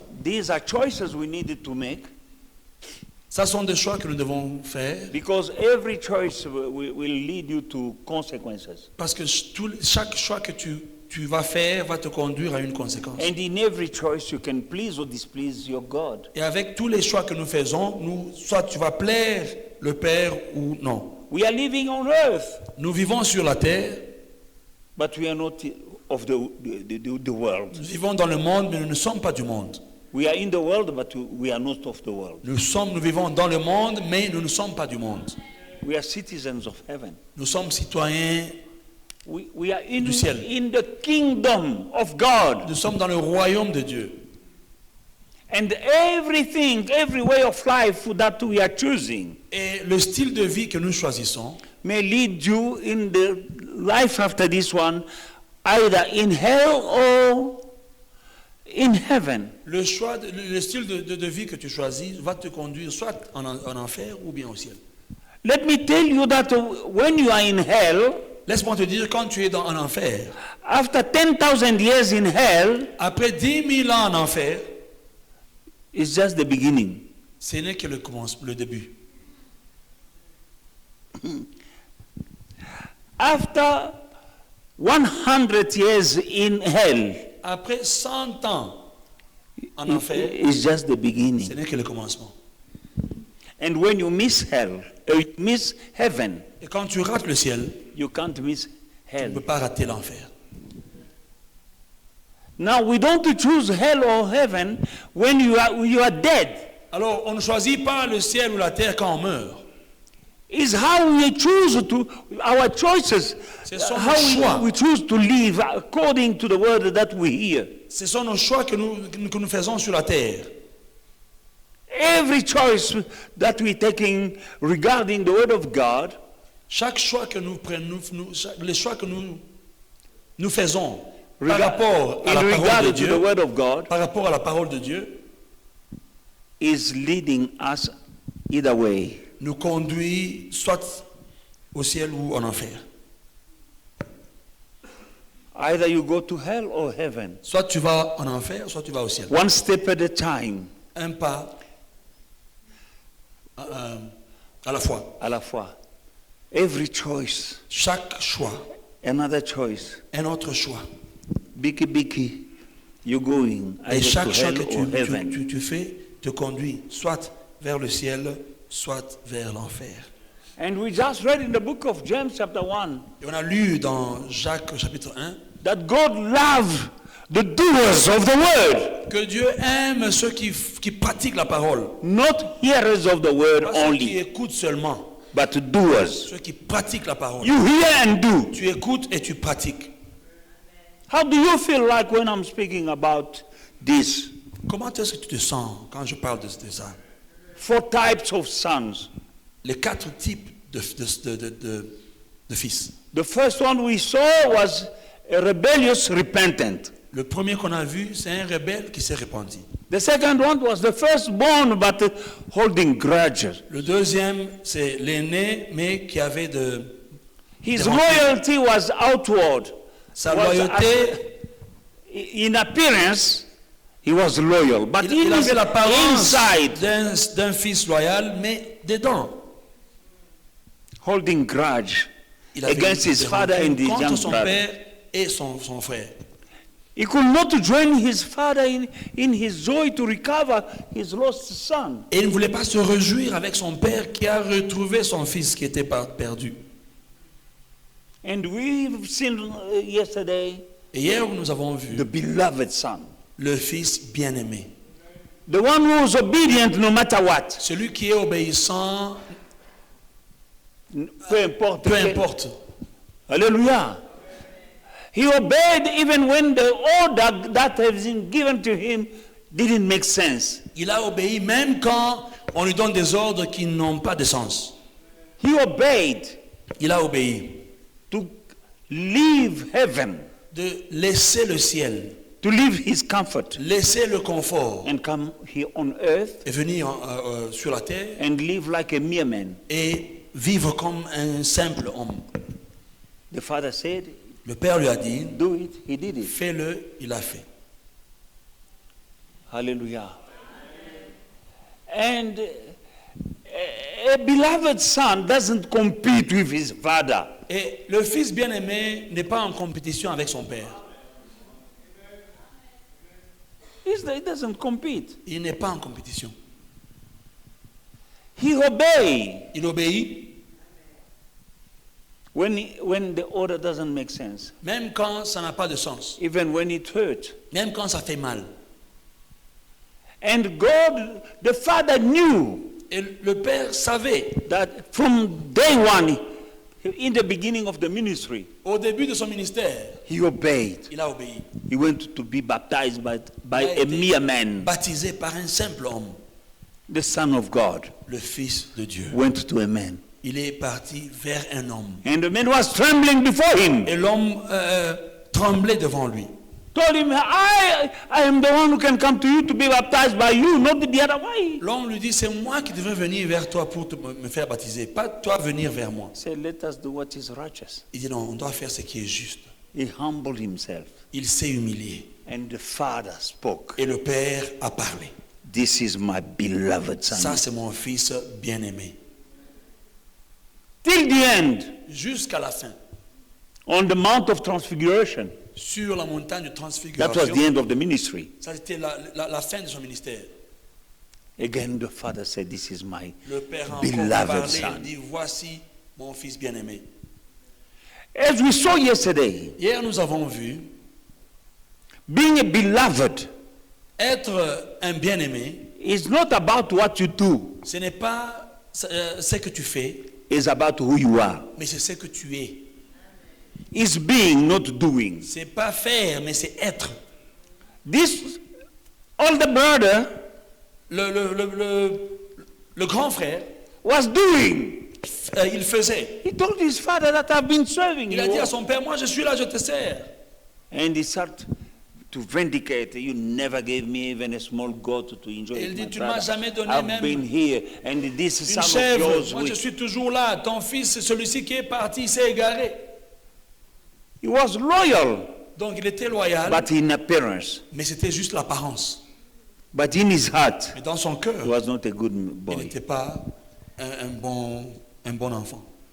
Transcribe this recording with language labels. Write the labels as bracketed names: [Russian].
[English] These are choices we needed to make [French] Ça sont des choix que nous devons faire [English] because every choice will lead you to consequences. [French] parce que chaque choix que tu vas faire va te conduire à une conséquence. [English] And in every choice you can please or displease your God. [French] Et avec tous les choix que nous faisons, soit tu vas plaire le Père ou non. [English] We are living on earth, [French] Nous vivons sur la terre, [English] but we are not of the world. [French] nous vivons dans le monde, mais nous ne sommes pas du monde. [English] We are in the world, but we are not of the world. [French] Nous vivons dans le monde, mais nous ne sommes pas du monde. [English] We are citizens of heaven. [French] Nous sommes citoyens, [English] We are [French] Du ciel. [English] in the kingdom of God. [French] nous sommes dans le royaume de Dieu. [English] And everything, every way of life that we are choosing [French] Et le style de vie que nous choisissons [English] may lead you in the life after this one, either in hell or in heaven. [French] le style de vie que tu choisis va te conduire soit en enfer ou bien au ciel. [English] Let me tell you that when you are in hell, [French] Laisse-moi te dire, quand tu es en enfer, [English] after 10,000 years in hell, [French] après 10 000 ans en enfer, [English] it's just the beginning. [French] ce n'est que le début. [English] After 100 years in hell, [French] Après 100 ans en enfer, [English] it's just the [French] ce [English] beginning. [French] n'est que le commencement. [English] And when you miss hell, you miss heaven, [French] Et quand tu rates le ciel, [English] you can't miss [French] tu ne [English] hell. [French] peux pas rater l'enfer. [English] Now we don't choose hell or heaven when you are dead. [French] Alors, on ne choisit pas le ciel ou la terre quand on meurt. [English] It's how we choose to, our choices, [French] Ce sont [English] how [French] nos choix. [English] we choose to live according to the word that we hear. [French] Ce sont nos choix que nous faisons sur la terre. [English] Every choice that we're taking regarding the word of God [French] Chaque choix que nous prenons, les choix que nous faisons par [English] Regard- [French] rapport à [English] in [French] la parole [English] regard [French] de [English] to the [French] Dieu, [English] word of God [French] par rapport à la parole de Dieu, [English] is leading us either way. [French] nous conduit soit au ciel ou en enfer. [English] Either you go to hell or heaven. [French] Soit tu vas en enfer, soit tu vas au ciel. [English] One step at a time, [French] Un pas à la fois. à la fois. [English] Every choice, [French] Chaque choix, [English] another choice. [French] un autre choix. [English] Biki, you're going [French] Et [English] either [French] chaque [English] to [French] choix [English] hell [French] que [English] or heaven. [French] tu fais te conduit soit vers le ciel, soit vers l'enfer. [English] And we just read in the book of James chapter 1 [French] Et on a lu dans Jacques chapitre 1 [English] that God loved the doers of the word, [French] que Dieu aime ceux qui pratiquent la parole, [English] not hearers of the word [French] pas ceux qui [English] only, [French] écoutent seulement, [English] but doers. [French] ceux qui pratiquent la parole. [English] You hear and do. [French] Tu écoutes et tu pratiques. [English] How do you feel like when I'm speaking about this? [French] Comment est-ce que tu te sens quand je parle de ça? [English] 4 types of sons. [French] Les 4 types de fils. [English] The first one we saw was a rebellious repentant. [French] Le premier qu'on a vu, c'est un rebelle qui s'est repenti. [English] The second one was the firstborn but holding grudges. [French] Le deuxième, c'est l'aîné, mais qui avait [English] His [French] des rancœurs. [English] loyalty was outward. [French] Sa [English] Was [French] loyauté, [English] in appearance, he was loyal, but [French] il [English] in [French] avait l'apparence [English] inside, [French] d'un fils loyal, mais dedans, [English] holding grudge [French] il avait [English] against his [French] des [English] father [French] rancœurs [English] and his [French] contre [English] young [French] son [English] brother. [French] père et son frère. [English] He could not join his father in his joy to recover his lost son. [French] Et il ne voulait pas se réjouir avec son père qui a retrouvé son fils qui était perdu. [English] And we've seen yesterday [French] Et hier, nous avons vu [English] the beloved son, [French] le fils bien-aimé. [English] the one who was obedient no matter what. [French] Celui qui est obéissant, Peu importe. peu importe. [English] Hallelujah. He obeyed even when the order that has been given to him didn't make sense. [French] Il a obéi même quand on lui donne des ordres qui n'ont pas de sens. [English] He obeyed [French] Il a obéi. [English] to leave heaven, [French] De laisser le ciel, [English] to leave his comfort, [French] laisser le confort [English] and come here on earth [French] et venir sur la terre [English] and live like a mere man. [French] et vivre comme un simple homme. [English] The father said, [French] Le père lui a dit, [English] do it. He did it. [French] fais-le, il a fait. [English] Hallelujah. And a beloved son doesn't compete with his father. [French] Et le fils bien-aimé n'est pas en compétition avec son père. [English] He doesn't compete. [French] Il n'est pas en compétition. [English] He obeys [French] Il obéit [English] when the order doesn't make sense, [French] même quand ça n'a pas de sens, [English] even when it hurts. [French] même quand ça fait mal. [English] And God, the Father, knew [French] Et le père savait, [English] that from day one, in the beginning of the ministry, [French] au début de son ministère, [English] he obeyed. [French] il a obéi. [English] He went to be baptized by [French] Il a [English] a [French] été [English] mere man. [French] baptisé par un simple homme, [English] The Son of God [French] le Fils de Dieu. [English] went to a man. [French] Il est parti vers un homme. [English] And the man was trembling before him. [French] Et l'homme tremblait devant lui. [English] told him, I am the one who can come to you to be baptized by you, not the other way. [French] L'homme lui dit, c'est moi qui devrais venir vers toi pour me faire baptiser, pas toi venir vers moi. [English] He said, let us do what is righteous. [French] Il dit non, on doit faire ce qui est juste. [English] He humbled himself. [French] Il s'est humilié. [English] And the Father spoke. [French] Et le Père a parlé. [English] This is my beloved son. [French] Ça, c'est mon fils bien-aimé. [English] Till the end, [French] Jusqu'à la fin, [English] on the Mount of Transfiguration. [French] sur la montagne de [English] That [French] transfiguration, [English] was the end of the ministry. [French] ça c'était la fin de son ministère. [English] Again, the Father said, this is my [French] Le Père a encore [English] beloved [French] parlé, [English] son. [French] il dit, voici mon fils bien-aimé. [English] As we saw yesterday, [French] Hier, nous avons vu, [English] being a beloved [French] être un bien-aimé, [English] is not about what you do. [French] ce n'est pas ce que tu fais, [English] It's about who you are. [French] mais c'est ce que tu es. [English] It's being, not doing. [French] C'est pas faire, mais c'est être. [English] This older brother [French] Le grand frère, [English] was doing. [French] il faisait. [English] He told his father that I've been serving [French] Il a dit à [English] you. [French] son père, moi je suis là, je te sers. [English] And he started to vindicate. You never gave me even a small goat to enjoy. [French] Il [English] with [French] dit, [English] my [French] tu ne m'as [English] brother. [French] jamais donné [English] I've [French] même [English] been here, and this [French] une [English] son of [French] chèvre. [English] yours. [French] Moi je suis toujours là. Ton fils, celui-ci qui est parti, il s'est égaré. [English] He was loyal, [French] Donc il était loyal, [English] but in appearance. [French] mais c'était juste l'apparence. [English] But in his heart, [French] Mais dans son cœur, [English] he was not a good [French] il [English] boy. [French] n'était pas un bon enfant.